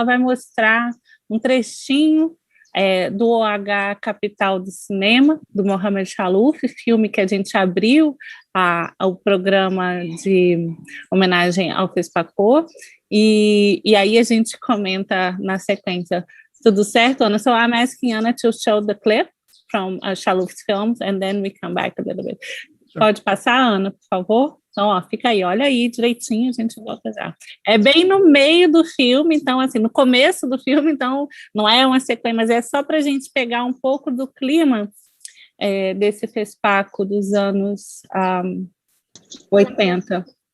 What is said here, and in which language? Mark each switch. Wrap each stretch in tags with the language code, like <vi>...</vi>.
<pt>Ela vai mostrar um trechinho do OH Capital do Cinema, do Mohamed Chalouf, filme que a gente abriu ao programa de homenagem ao Fespaco, e aí a gente comenta na sequência. Tudo certo, Ana?</pt> <en>So I'm asking Anna to show the clip from Chalouf's films, and then we come back a little bit.</en> <pt>Pode passar, Ana, por favor? Então, fica aí, olha aí direitinho, a gente volta já. É bem no meio do filme, então, assim, no começo do filme, então, não é uma sequência, mas é só para a gente pegar um pouco do clima desse Fespaco dos anos 80.</pt>